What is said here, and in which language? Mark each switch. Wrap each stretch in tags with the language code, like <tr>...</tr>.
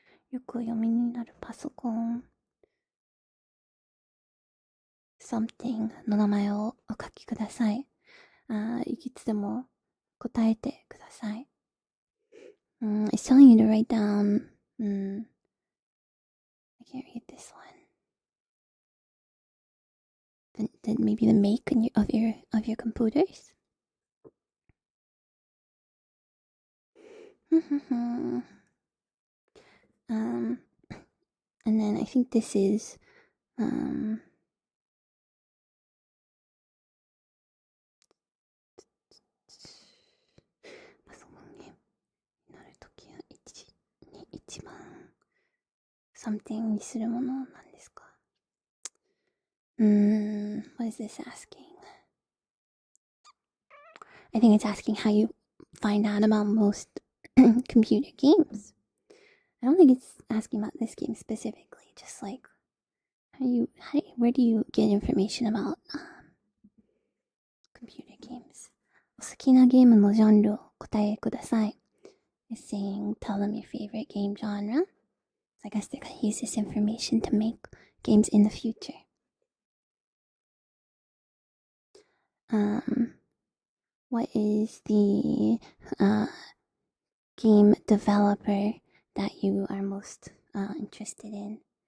<ja>よくお読みになるパソコン something の名前をお書きください。いつでも答えてください。</ja> <en>It's telling you to write down. I can't read this one. Maybe the make of your computers. And then I think this is something</en> <ja>にするものなんですか?</ja> <en>What is this asking? I think it's asking how you find out about most computer games. I don't think it's asking about this game specifically, just like where do you get information about computer games?</en> <ja>お好きなゲームのジャンルを答えください.</ja> <en>It's saying, tell them your favorite game genre. So I guess they're going to use this information to make games in the future. What is the game developer that you are most interested in?</en>